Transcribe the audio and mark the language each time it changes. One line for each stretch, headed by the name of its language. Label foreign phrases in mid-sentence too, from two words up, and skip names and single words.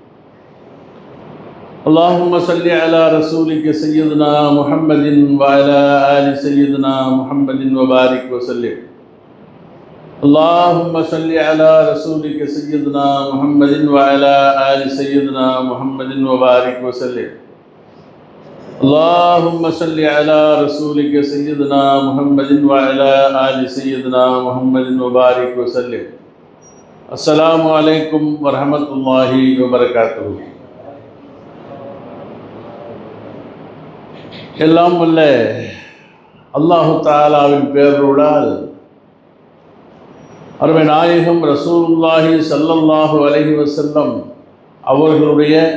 Arabic: اللهم صل على رسولك سيدنا محمد وعلى آل سيدنا محمد وبارك وسلم اللهم صل على رسولك سيدنا محمد وعلى آل سيدنا محمد وبارك وسلم اللهم صل على رسولك سيدنا محمد وعلى آل سيدنا محمد وبارك وسلم السلام عليكم ورحمة الله وبركاته.
Tamil: எல்லாம் வல்ல
Arabic: الله تعالى
Tamil: பேரருளால் அருமை நாயகம்
Arabic: رسول الله صلى الله عليه وسلم
Tamil: அவர்களுடைய